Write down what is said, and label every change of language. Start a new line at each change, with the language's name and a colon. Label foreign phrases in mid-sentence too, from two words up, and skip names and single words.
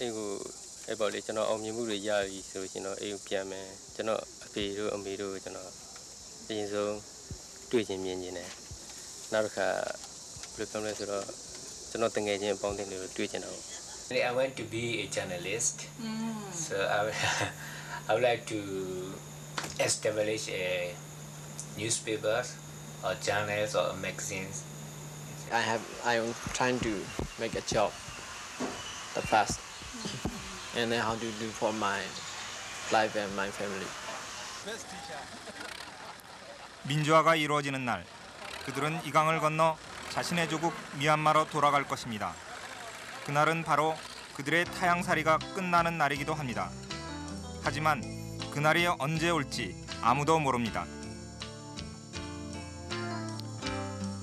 Burmese: မ်ကိုအဲ့ပေါ့လေကျွန်တော်အောင်မြင်မှုတွေရပြီဆိုရင်တော့အိမ်ကိုပြန်မယ်ကျွန်တော်အဖေတို့အမေတို့ကျွန်တော်အရင်ဆုံးတွေ့ချင်းမြင်နေတယ်နောက်တစ်ခါဘယ်လိုပြောလဲဆိုတော့ကျွန်တော်တငယ်ချင်းအပေါင်းအသင်းတွေကိုတွေ့ချင်တော့
English: I want to be a journalist. So I would like to establish a newspaper or journals or magazines. I'm trying to make a job the fast and then how to do for my life and my family.
Korean: 민주화가 이루어지는 날, 그들은 이 강을 건너 자신의 조국 미얀마로 돌아갈 것입니다. 그날은 바로 그들의 타향살이가 끝나는 날이기도 합니다. 하지만 그날이 언제 올지 아무도 모릅니다.